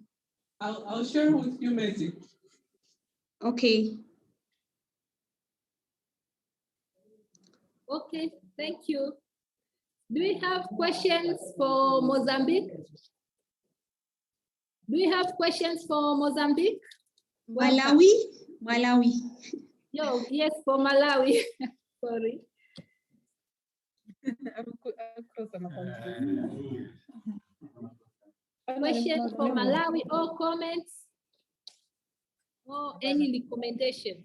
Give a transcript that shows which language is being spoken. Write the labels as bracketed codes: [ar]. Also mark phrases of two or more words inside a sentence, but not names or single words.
[en] I'll share with you, Meti. Okay. Okay, thank you. Do we have questions for Mozambique? Do we have questions for Mozambique? Malawi? Malawi. Yo, yes, for Malawi. Sorry. Questions for Malawi or comments or any recommendation?